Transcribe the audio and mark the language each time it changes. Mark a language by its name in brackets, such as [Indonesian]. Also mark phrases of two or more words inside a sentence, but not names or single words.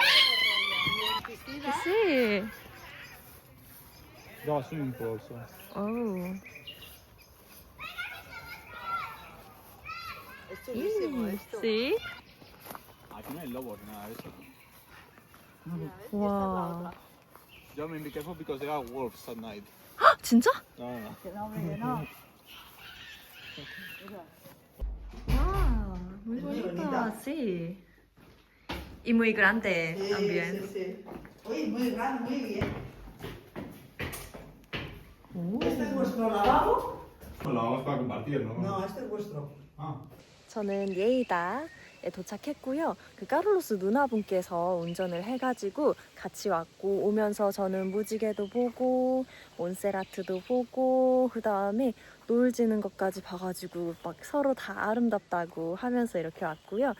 [Spanish] Sí. Da su un polso. Oh. Es chulísimo esto. Sí. Aquí no hay lobos ni nada de eso. [Korean] 와. [Spanish] Yo me [English] be careful because there are wolves at night. [Korean] 진짜? [Spanish] No, no, no. Que no, hombre, que no. 와, muy bonita, sí. Y muy grande también. Sí. Oye, muy grande, muy bien. ¿Este es vuestro lavabo? Lo vamos para compartir, ¿no? No, este es vuestro. Ah. [Korean] 저는 예이다에 도착했고요. 그 까를로스 누나분께서 운전을 해가지고 같이 왔고 오면서 저는 무지개도 보고 몬세라트도 보고 그 다음에 노을 지는 것까지 봐가지고 막 서로 다 아름답다고 하면서 이렇게 왔고요.